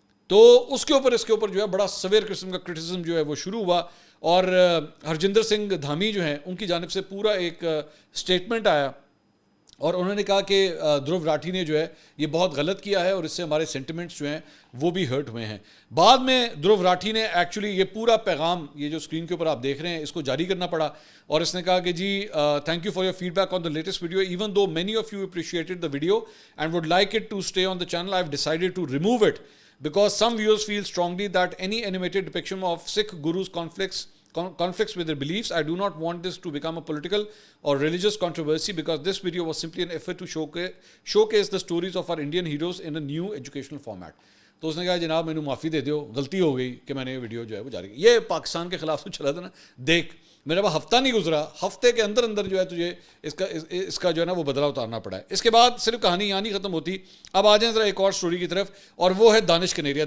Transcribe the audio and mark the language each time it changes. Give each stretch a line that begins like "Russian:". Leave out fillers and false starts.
Urdu: تو اس کے اوپر جو ہے بڑا سویر قسم کا کرٹیسزم جو ہے وہ شروع ہوا، اور ہرجندر سنگھ دھامی جو ہیں ان کی جانب سے پورا ایک سٹیٹمنٹ آیا، اور انہوں نے کہا کہ دھرو راٹھی نے جو ہے یہ بہت غلط کیا ہے اور اس سے ہمارے سینٹیمنٹس جو ہیں وہ بھی ہرٹ ہوئے ہیں. بعد میں دھرو راٹھی نے ایکچولی یہ پورا پیغام یہ جو اسکرین کے اوپر آپ دیکھ رہے ہیں اس کو جاری کرنا پڑا، اور اس نے کہا کہ جی
English: Thank you for your feedback on the latest video even though many of you appreciated the video and would like it to stay on the channel. I have decided to remove it because some viewers feel strongly that any animated depiction of Sikh gurus conflicts with their beliefs. I do not want this to become a political or religious controversy because this video was simply an effort to showcase the stories of our Indian heroes in a new educational format.
Urdu: تو اس نے کہا جناب
Punjabi: مینوں معافی دے دیو،
Urdu: غلطی ہو گئی کہ میں نے یہ ویڈیو جو ہے وہ جاری کی. یہ پاکستان کے خلاف تو چلا تھا نا، دیکھ میرا وہ ہفتہ نہیں گزرا، ہفتے کے اندر جو ہے تجھے اس کا جو ہے نا وہ بدلہ اتارنا پڑا ہے. اس کے بعد صرف کہانی یہاں نہیں ختم ہوتی. اب آ جائیں ذرا ایک اور سٹوری کی طرف، اور وہ ہے دانش کنیریا.